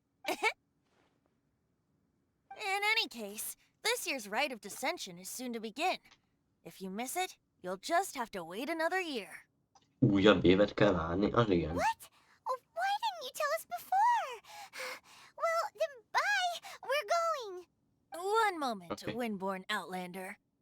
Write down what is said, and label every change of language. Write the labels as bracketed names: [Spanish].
[English] In any case, this year's rite of dissension is soon to begin. If you miss it, you'll just have to wait another year. [Hungarian] Újabb évet kell várni, az igen. [English] What? Oh, why didn't you tell us before? Well, then bye. We're going. One moment, Okay. Windborn Outlander.